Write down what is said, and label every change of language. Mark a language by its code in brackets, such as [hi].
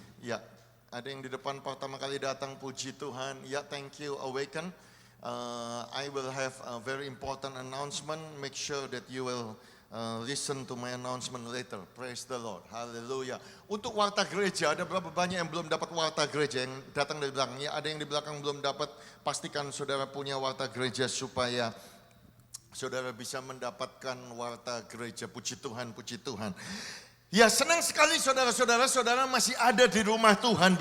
[id] Ya, ada yang di depan pertama kali datang, puji Tuhan. [en] Ya, thank you, Awaken. I will have a very important announcement. Make sure that you will listen to my announcement later. Praise the Lord. Hallelujah. [id] Untuk warta gereja, ada berapa banyak yang belum dapat warta gereja yang datang dari belakang? Ya, ada yang di belakang belum dapat. Pastikan saudara punya warta gereja supaya saudara bisa mendapatkan warta gereja. Puji Tuhan, puji Tuhan. Ya, senang sekali saudara-saudara, saudara masih ada di rumah Tuhan.